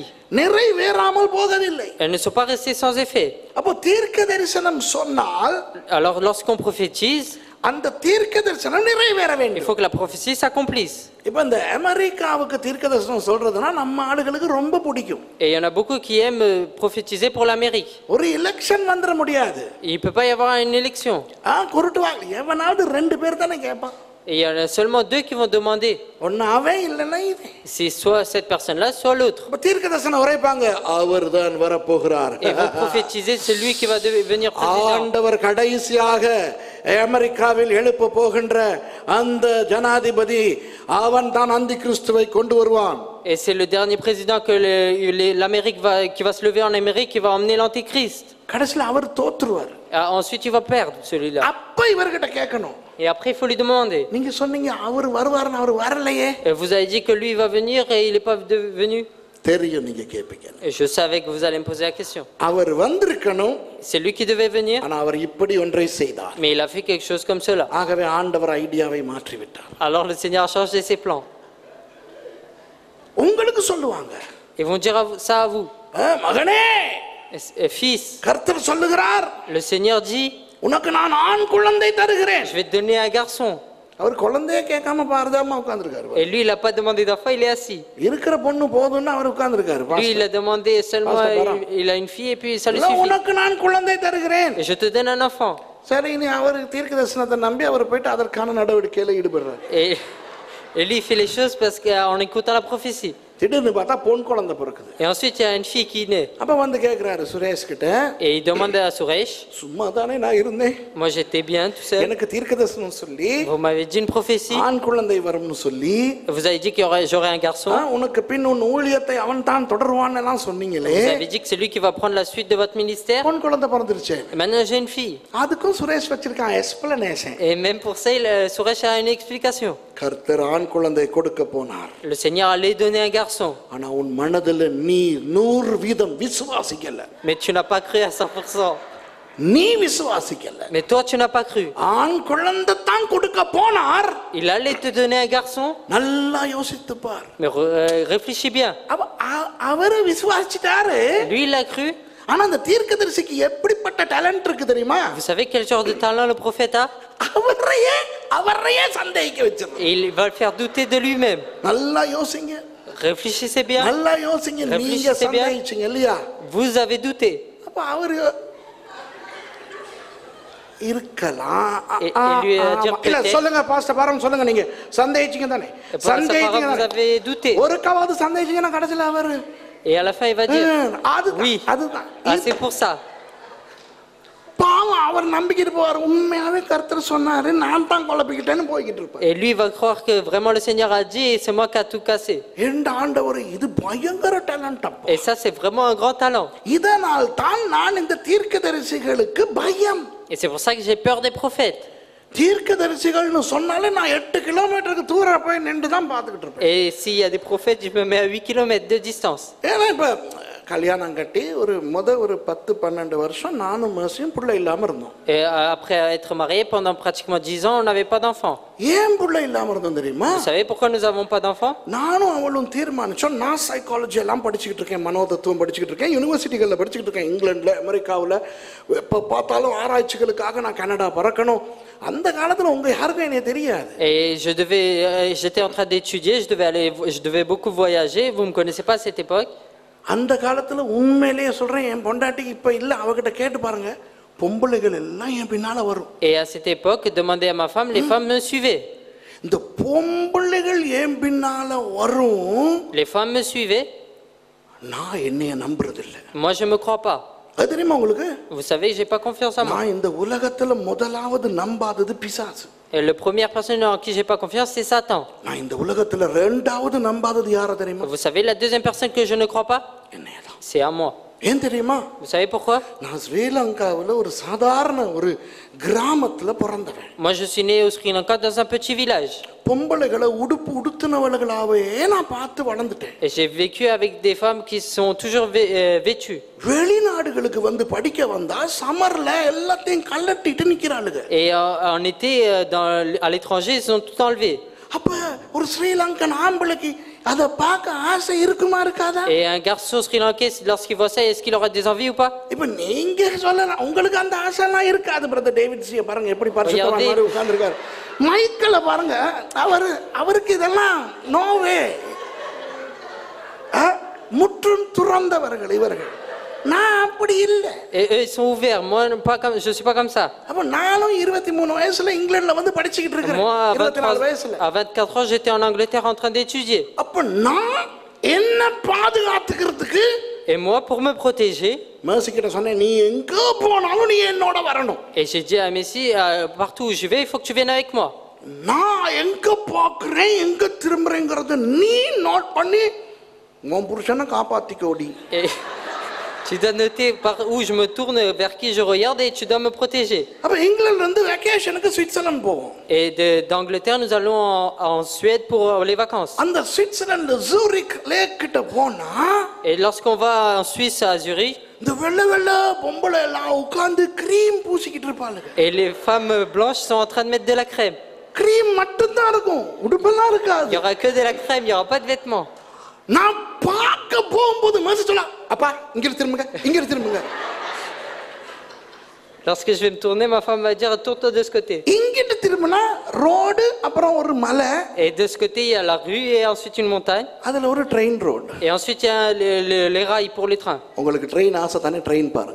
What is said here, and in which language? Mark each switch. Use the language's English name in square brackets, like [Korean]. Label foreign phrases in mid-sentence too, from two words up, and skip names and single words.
[Tamil] நிறைவேறாமல் போகவில்லை. [French] Elles ne sont pas restées sans effet. [Tamil] அப்போ தீர்க்க தரிசனம் சொன்னால், [French] Alors lorsqu'on prophétise, [Tamil] அந்த தீர்க்க தரிசனம் நிறைவேற [French] il [Tamil] வேண்டும். [French] faut que la prophétie s'accomplisse. [Tamil] இப்போ இந்த அமெரிக்காவுக்கு தீர்க்க தரிசனம் சொல்றதுன்னா நம்ம ஆளுகளுக்கு ரொம்ப பிடிக்கும். [French] Et il y en a beaucoup qui aiment prophétiser pour l'Amérique. [Tamil] ஒரு எலெக்ஷன் வந்துட முடியாது. [French] Il ne peut pas y avoir une élection. [Tamil] குருட்டு வாங்க, எவனாவது 2 பேர் தானே கேட்பான். [French] Et il y en a seulement 2 qui vont demander. [Tamil] ஒன்னு அவன் இல்லைன்னா இது. [French] C'est soit cette personne-là, soit l'autre. [Tamil] இப்போ தீர்க்க தரிசனம் உரைப்பாங்க, அவர்தான் வரப்போகிறார். [French] Et vont prophétiser celui qui va devenir président. [Tamil] ஆண்டவர் கடைசியாக அமெரிக்காவில் எழுப்ப போகின்ற அந்த ஜனாதிபதி அவன் தான் அந்தி கிறிஸ்துவை கொண்டு வருவான். [French] Et c'est le dernier président que l'Amérique qui va se lever en Amérique, qui va emmener l'Antéchrist. [Tamil] கடைசியில் அவர் தோற்றுவார். [French] Ensuite, il va perdre celui-là. [Tamil] அப்ப இவர்கிட்ட கேட்கணும். [French] Et après, il faut lui demander. [Tamil] நீங்க சொன்னீங்க அவர் வருவார்னு, அவர் வரலையே. [French] Et vous avez dit que lui il va venir et il n'est pas venu. [Tamil] தெரியும் நீங்க கேட்பீங்க. [French] Et je savais que vous allez me poser la question. [Tamil] அவர் வந்திருக்கணும். [French] C'est lui qui devait venir. [Tamil] ஆனா அவர் இப்படி ஒன்றை செய்தார். [French] Mais il a fait quelque chose comme cela. [Tamil] ஆகவே ஆண்டவர் ஐடியாவை மாற்றி விட்டார். [French] Alors le Seigneur a changé ses plans. [Tamil] உங்களுக்கு சொல்லுவாங்க. [French] Ils vont dire ça à vous. [Tamil] மகனே, [French] Fils, [Tamil] கர்த்தர் சொல்லுகிறார், [French] le Seigneur dit, [Tamil] உனக்கு நான் ஆண் குழந்தை தருகிறேன். [French] je vais te donner un garçon. [Tamil] அவர் குழந்தையே கேட்காம பாரதாம உட்கார்ந்திருக்காரு. [French] Et lui il a pas demandé d'enfant, il est assis. [Tamil] இருக்கிற பொண்ணு போதும்னு அவர் உட்கார்ந்திருக்காரு. [French] Lui il a demandé seulement il a une fille et puis ça lui suffit. [Tamil] உனக்கு நான் குழந்தை தருகிறேன். [French] Et je te donne un enfant. [Tamil] சரி, நீ அவர் தீர்க்கதரிசனத்தை நம்பி அவர் போயிட்டு அதற்கான நடவடிக்கையில ஈடுபடுறார். [French] Et lui il fait les choses parce qu'en écoutant la prophétie. [Tamil] திடீர்னு பார்த்தா பொன் குழந்தை பிறக்குது. [French] Et ensuite, il y a une fille qui naît. [Tamil] அப்ப வந்து கேக்குறாரு சுரேஷ் கிட்ட, [French] Et il demande à Suresh, [Tamil] சும்மா தானே நான் இருந்தேன், [French] moi j'étais bien tout seul. [Tamil] எனக்கு தீர்க்கதரிசனம் சொல்லி [French] Vous m'avez dit une prophétie. [Tamil] ஆண் குழந்தை வரும்னு சொல்லி, [French] Vous avez dit qu'il j'aurais un garçon. [Tamil] உனக்கு பின் உன் ஊழியத்தை அவன் தான் தொடருவான்னு எல்லாம் சொன்னீங்களே, [French] Vous avez dit que c'est lui qui va prendre la suite de votre ministère. [Tamil] பொன் குழந்தை பிறந்துருச்சு. [French] Et maintenant, j'ai une fille. [Tamil] அதுக்கும் சுரேஷ் வச்சிருக்கான் எக்ஸ்பிளனேஷன். [French] Et même pour ça, Suresh a une explication. [Tamil] கர்த்தர் ஆண் குழந்தை கொடுக்க போனார். [French] Le Seigneur allait donner un garçon. [Tamil] ஆனா உன் மனதில் நீ 100% விசுவாசிக்கல. [French] Mais tu n'as pas cru à 100%. [Tamil] நீ விசுவாசிக்கல. [French] Mais toi, tu n'as pas cru. [Tamil] ஆண் குழந்தை தான் கொடுக்க போனார். [French] Il allait te donner un garçon. [Tamil] நல்லா யோசித்து பார். [French] Mais réfléchis bien. [Tamil] அவரு விசுவாசிட்டாரு. [French] Lui, il a cru. [Tamil] ஆனா அந்த தீர்க்கதரிசிக்கு எப்படிப்பட்ட டேலண்ட் இருக்கு தெரியுமா? [French] Vous savez quel genre de talent le prophète a? [Tamil] அவரையே சந்தேகிக்க வச்சிருக்காரு. [French] Et il va le faire douter de lui-même. [Tamil] நல்லா யோசிங்க. [French] Réfléchissez bien. [Tamil] நல்லா யோசிங்க. நீங்க [French] Réfléchissez bien. [Tamil] சந்தேகிச்சீங்க இல்லையா? [French] Vous avez douté. [Tamil] அப்ப அவரு இருக்கலாம். [French] Et lui a dit [Tamil] இல்ல [French] peut-être. [Tamil] சொல்லுங்க பாஸ்டர் பாரம் சொல்லுங்க, நீங்க சந்தேகிச்சீங்க தானே? [French] Pour sa parole, vous avez douté. [Tamil] ஒருக்காவது சந்தேகிச்சீங்கன்னா கடைசில அவரு [French] Et à la fin, il va dire oui. [Tamil] அதுதான். [French] Ah, c'est pour ça. [Tamil] பாவம் அவர் நம்பிக்கிட்டு போவார். உண்மையாவே கர்த்தர் சொன்னாரு, நான் தான் குழப்பிக்கிட்டேன்னு போய்கிட்டு இருப்பார். [French] Et lui, il va croire que vraiment le Seigneur a dit et c'est moi qui a tout cassé. [Tamil] எந்த ஆண்டவர், இது பயங்கர டேலண்ட் அப்பா. [French] Et ça, c'est vraiment un grand talent. [Tamil] இதனால் தான் நான் இந்த தீர்க்கதரிசிகளுக்கு பயம். [French] Et c'est pour ça que j'ai peur des prophètes. [Tamil] தீர்க்கதரிசிகள்னு சொன்னாலே நான் 8 கிலோமீட்டருக்கு தூரம் போய் நின்று தான் பார்த்துக்கிட்டு இருப்பேன். [French] Et s'il y a des prophètes, je me mets à 8 km de distance. [Tamil] ஏன்னா இப்ப கல்யாணம் கட்டி ஒரு 10-12 வருஷம் நானும் மேசியும் பிள்ளை இல்லாம இருந்தோம். [French] Et après être mariés pendant pratiquement 10 ans, on n'avait pas d'enfants. [Tamil] ஏன் பிள்ளை இல்லாம இருந்தோம் தெரியுமா? [French] Vous savez pourquoi nous n'avons pas d'enfants? [Tamil] நானும் அவளும் தீர்மானிச்சோம், நான் சைக்காலஜி எல்லாம் படிச்சுக்கிட்டு இருக்கேன், மனோதத்துவம் படிச்சுக்கிட்டு இருக்கேன், யூனிவர்சிட்டிகளில் படிச்சுக்கிட்டு இருக்கேன், இங்கிலாந்துல அமெரிக்காவில். எப்போ பார்த்தாலும் ஆராய்ச்சிகளுக்காக நான் கனடா பறக்கணும். அந்த காலத்துல உங்க யாருக்கும் என்னைய தெரியாது. [French] Et j'étais en train d'étudier, je devais beaucoup voyager. Vous me connaissez pas à cette époque. [Tamil] அந்த காலத்துல உண்மையிலேயே சொல்றேன், என் பொண்டாட்டிக்கு இப்ப இல்ல, அவகிட்ட கேட்டு பாருங்க, பொம்பளைகள் எல்லாம் என் பின்னால வரும். [French] Et à cette époque, demandez à ma femme, les femmes me suivaient. [Tamil] இந்த பொம்பளைகள் என் பின்னால வரும். [French] Les femmes me suivaient. [Tamil] நான் என்னைய நம்புறது இல்ல. [French] Moi, je me crois pas. [Tamil] அது தெரியுமா உங்களுக்கு? [French] Vous savez, j'ai pas confiance en moi. [Tamil] நான் இந்த உலகத்துல முதலாவது நம்பாதது பிசாசு. [French] Et la première personne en qui j'ai pas confiance, c'est Satan. [Tamil] நான் இந்த உலகத்துல ரெண்டாவது நம்பாதது யார தெரியுமா? [French] Vous savez, la deuxième personne que je ne crois pas, [Tamil] என்னையதான். [French] c'est à moi. [Tamil] ஏன் தெரியுமா? [French] Vous savez pourquoi? [Tamil] நான் ஸ்ரீலங்காவில் ஒரு சாதாரண ஒரு கிராமத்துல பிறந்தவன். [French] Moi, je suis né au Sri Lanka dans un petit village. [Tamil] பொம்பளைகளை உடுப்பு உடுத்தினவர்களாவே நான் பார்த்து வளர்ந்துட்டேன். [French] Et j'ai vécu avec des femmes qui sont toujours vêtues. [Tamil] வெளிநாடுகளுக்கு வந்து படிக்க வந்தா சமர்ல எல்லாத்தையும் கலட்டிட்டு நிக்கிறாளுங்க. [French] Et en été, à l'étranger, ils ont tout enlevé. [Tamil] அப்ப ஒரு ஸ்ரீலங்கன் ஆம்பளைக்கு அத பார்க்க ஆசை இருக்குமா இருக்காதா? [French] Et un garçon sri-lankais, lorsqu'il voit ça, est-ce qu'il aura des envies ou pas? [Tamil] இப்ப நீங்க சொல்லலாம், உங்களுக்கு அந்த ஆசை எல்லாம் இருக்காது. பிரதர் டேவிட் சியை பாருங்க, எப்படி பரிசுத்தவான் மாதிரி உட்கார்ந்திருக்காரு. மைக்கேல பாருங்க, அவருக்கு இதெல்லாம் [English] no way. [Tamil] முற்றும் துறந்தவர்கள் இவர்கள். நான் அப்படி இல்ல. [French] Et eux, ils sont ouverts. Moi, je suis pas comme ça. [Tamil] அப்ப நானும் 23 வயசுல இங்கிலாந்துல வந்து படிச்சிட்டு இருக்கேன். [French] Moi, [Tamil] 24 வயசுல. [French] à 24 ans, j'étais en Angleterre en train d'étudier. [Tamil] அப்ப நான் என்ன பாதுகாத்துக்கிறதுக்கு, [French] Et moi, pour me protéger, [Tamil] மேசி கிட்ட சொன்னேன், நீ எங்க போனாலும் நீ என்னோட வரணும். [French] et j'ai dit à Messi, partout où je vais, il faut que tu viennes avec moi. [Tamil] நான் எங்க பாக்குறேன், எங்க திரும்புறேங்கிறத நீ நோட் பண்ணி உன் புருஷனை காப்பாத்திக்கோடி. [French] Et tu dois noter par où je me tourne, vers qui je regarde, et tu dois me protéger. [Tamil] அப்ப இங்கிலாந்துல இருந்து வெக்கேஷனுக்கு சுவிட்சர்லாந்து போவோம். [French] Et d'Angleterre, nous allons en Suède pour les vacances. [Tamil] அந்த சுவிட்சர்லாந்து ஜூரிக் லேக் கிட்ட போனா, [French] Et lorsqu'on va en Suisse, à Zurich, [Tamil] இந்த வெள்ள வெள்ள பொம்பளை எல்லாம் உட்கார்ந்து கிரீம் பூசிக்கிட்டு இருப்பாளுங்க. [French] et les femmes blanches sont en train de mettre de la crème. [Tamil] கிரீம் மட்டும் தான் இருக்கும், உடுப்பெல்லாம் இருக்காது. [French] Il y aura que de la crème, il y aura pas de vêtements. [Tamil] நான் பார்க்க போகும்போது மேசி சொல்ல, அப்பா இங்க திரும்புங்க, இங்க திரும்புங்க. [French] Lorsque je vais me tourner, ma femme va dire tourne-toi de ce côté. [Tamil] இங்கிட்டு திரும்பினா ரோடு, அப்புறம் ஒரு மலை. [French] Et de ce côté, il y a la rue et ensuite une montagne. [Tamil] அதுல ஒரு ட்ரெயின் ரோடு. [French] Et ensuite, il y a les rails pour les trains. [Tamil] உங்களுக்கு ட்ரெயின் ஆசை தானே, ட்ரெயின் பாருங்க.